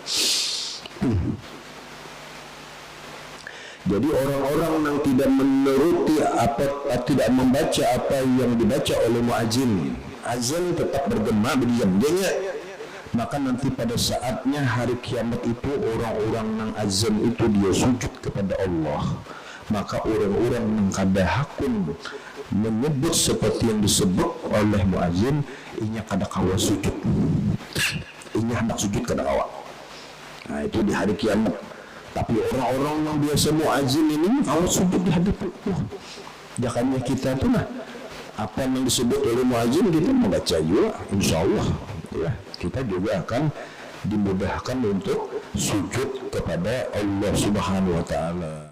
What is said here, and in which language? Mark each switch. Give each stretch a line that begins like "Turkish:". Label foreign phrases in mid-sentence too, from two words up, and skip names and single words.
Indonesian: Jadi orang-orang yang tidak menuruti tidak membaca apa yang dibaca oleh muadzin, azan tetap bergema berdiam dia.
Banjar: Maka nanti pada saatnya hari kiamat itu orang-orang nang azan itu dia sujud kepada Allah. Maka orang-orang yang kada hakun menyebut seperti yang disebut oleh muazin, inya kada kawa sujud, inya hendak sujud kada kawa. Nah itu di hari kiamat. Tapi orang-orang yang biasa muazin ini kawa sujud di hadapan Allah. Jangannya kita tuh nah apa yang disebut oleh muazin kita membaca juga,
Arabic: إن شاء الله
Banjar: ya, kita juga akan dimudahkan untuk sujud kepada Allah
Arabic: سبحانه وتعالى.